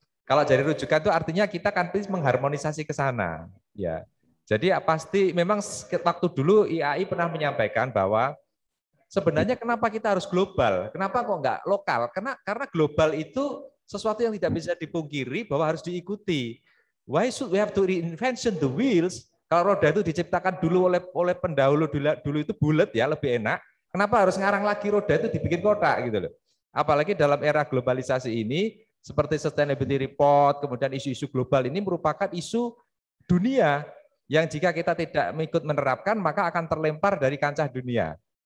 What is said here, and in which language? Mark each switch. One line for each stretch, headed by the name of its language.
Indonesian: Kalau jadi rujukan itu artinya kita kan mengharmonisasi ke sana. Ya. Jadi pasti memang waktu dulu IAI pernah menyampaikan bahwa sebenarnya kenapa kita harus global? Kenapa kok nggak lokal? Karena global itu sesuatu yang tidak bisa dipungkiri bahwa harus diikuti.
English: Why should we have to reinvention the wheels?
Indonesian: Kalau roda itu diciptakan dulu oleh pendahulu dulu itu bulat ya, lebih enak. Kenapa harus ngarang lagi roda itu dibikin kotak gitu loh. Apalagi dalam era globalisasi ini seperti sustainability report, kemudian isu-isu global ini merupakan isu dunia yang jika kita tidak ikut menerapkan maka akan terlempar dari kancah dunia.